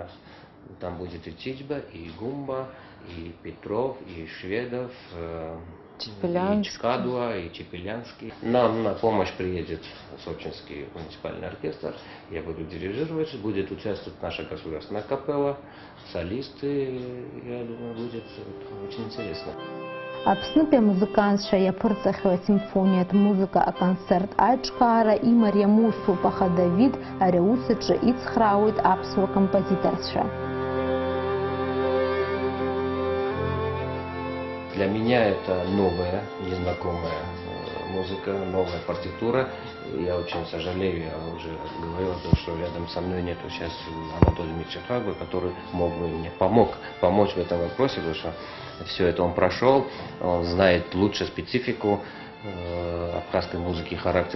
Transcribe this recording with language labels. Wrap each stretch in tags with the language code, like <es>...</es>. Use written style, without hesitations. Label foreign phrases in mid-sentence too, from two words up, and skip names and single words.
<ru>Там будет и Чичба, и Гумба, и Петров, и Шведов, и Чкадуа, и Чепелянский. Нам на помощь приедет Сочинский муниципальный оркестр. Я буду дирижировать, будет участвовать наша государственная капелла, солисты. Я думаю, будет очень интересно.</ru> <ab>Аԥснытәи амузыкантцәа иаԥырҵахьоу асимфониатә музыка аконцерт аиҿкаара имариамусуп, аха Давид ари аус аҿы ицхраауеит аԥсуа композиторцәа.</ab> <ru>Для меня это новая, незнакомая музыка, новая партитура. Я очень сожалею, я уже говорил, что рядом со мной нету сейчас Анатолия Митчахаба, который мог бы мне помочь в этом вопросе, потому что все это он прошел, он знает лучше специфику абхазской музыки, характер.</ru>